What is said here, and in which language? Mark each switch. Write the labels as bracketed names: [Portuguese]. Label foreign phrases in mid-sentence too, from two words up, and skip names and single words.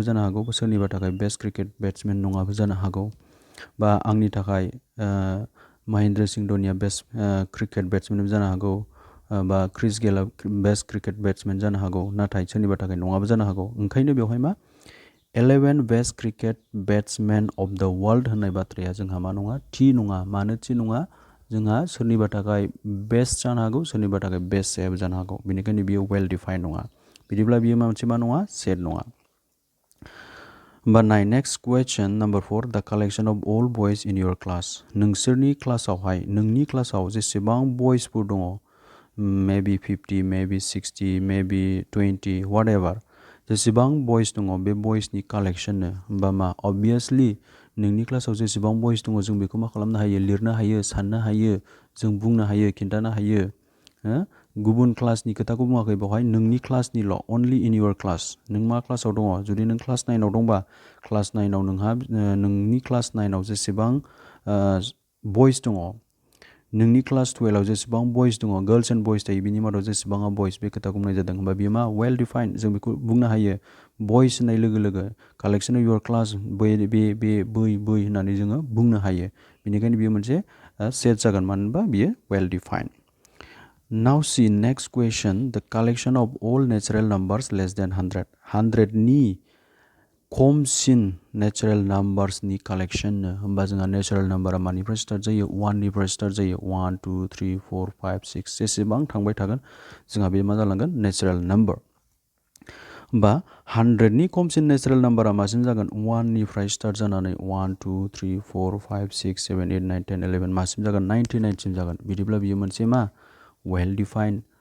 [Bodo] जानो हागौ सोरनिबा थाखाय [English] best cricket batsmen [Bodo] नङाबो जानो हागौ बा आंनि थाखाय महेन्द्र सिंह धोनीया [English] best cricket [Bodo] बेट्समेनबो जानो हागौ बा क्रिस गेलआ [English] best cricket batsmen [Bodo] जानो हागौ नाथाय सोरनिबा थाखाय नङाबो जानो हागौ ओंखायनो बेवहाय मा 11 [English] best cricket batsmen of the world [Bodo] होननाय बाथ्राया जोंहा मा नङा थि नङा मानो थि नङा जोंहा सोरनिबा थाखाय बेस्ट जानो हागौ सोरनिबा थाखाय बेस्ट जायाबो जानो हागौ बेनिखायनो बियो [English] well defined [Bodo] नङा बिदिब्ला बियो मोनसे मा नङा सेट नङा [English] But next question number 4 the collection of all boys in your class [Bodo] नोंसोरनि क्लासावहाय नोंनि क्लासाव जेसेबां बयसफोर दङ [English] maybe [Bodo] 50 maybe 60 maybe 20 whatever जेसेबां बयस दङ बे बयसनि कालेक्शननो होमबा मा obviously नोंनि क्लासाव जेसेबां बयस दङ जों बेखौ मा खालामनो हायो लिरनो हायो साननो हायो जों बुंनो हायो खिन्थानो हायो गुबुन क्लासनि खोथाखौ बुङाखै बेवहाय नोंनि क्लासनिल' [English] only in your class [Bodo] नों मा क्लासाव दङ जुदि नों क्लास 9 आव दंबा क्लास 9 आव नोंहा नोंनि क्लास 9 आव जेसेबां बयस दङ नोंनि क्लास 12 आव जेसेबां बयस दङ [English] girls and boys [Bodo] थायो बिनि मादाव जेसेबाङा बयस बे खोथाखौ बुंनाय जादों होमबा बेयो मा [English] well defined [Bodo] जों बेखौ बुंनो हायो बयस होननाय लोगो लोगो [English] collection of your class [Bodo] बै होननानै जोङो बुंनो हायो बेनिखायनो बेयो मोनसे सेट जागोन मानो होनबा बियो [English] well defined Now see next question the collection of all natural numbers less than 100 [Bodo] नि खमसिन [English] natural numbersनि [Bodo] कालेक्शन होमबा जोंहा [English] natural numberआ [Bodo] मानिफ्राय स्टार्ट जायो 1 निफ्राय स्टार्ट जायो 1 2 3 4 5 6 जेसेबां थांबाय थागोन जोंहा बे मा जालांगोन [English] natural number [Bodo] होमबा 100 नि खमसिन [English] natural numberआ [Bodo] मासिम जागोन 1 निफ्राय स्टार्ट जानानै 1 2 3 4 5 6 7 8 9 10 11 मासिम जागोन 99 सिम जागोन बिदिब्ला बियो मोनसे मा [English] well defined